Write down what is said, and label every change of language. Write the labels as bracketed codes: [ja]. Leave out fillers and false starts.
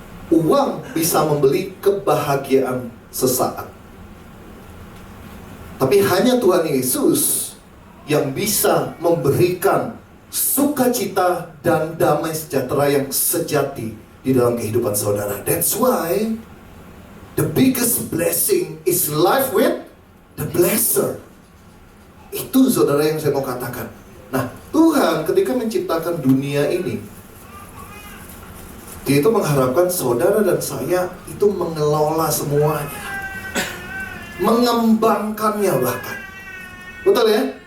[id] Uang bisa membeli kebahagiaan sesaat. Tapi hanya Tuhan Yesus yang bisa memberikan sukacita dan damai sejahtera yang sejati di dalam kehidupan saudara. [en] That's why the biggest blessing is life with the blesser. [id] Itu saudara yang saya mau katakan. Nah, Tuhan ketika menciptakan dunia ini, Dia itu mengharapkan saudara dan saya itu mengelola semuanya, mengembangkannya bahkan. Betul ya?